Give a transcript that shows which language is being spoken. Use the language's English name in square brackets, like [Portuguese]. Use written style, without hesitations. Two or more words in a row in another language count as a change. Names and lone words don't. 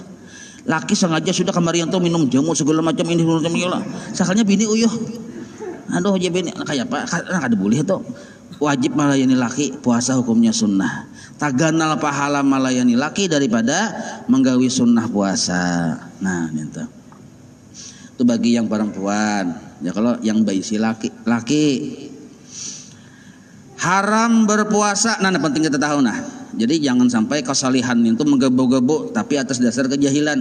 [Banjar] Laki sengaja sudah kemarin tuh minum jamu segala macam ini macam lah. Sakalnya bini uyuh. Aduh aja bini kayak apa? Kada boleh tuh. Wajib melayani laki, puasa hukumnya sunnah. Taganal pahala melayani laki daripada menggawi sunnah puasa. Nah, itu bagi yang perempuan. Ya kalau yang bayi si laki haram berpuasa. Nah, penting kita tahu nah. Jadi jangan sampai kesalihan itu menggebu-gebu tapi atas dasar kejahilan.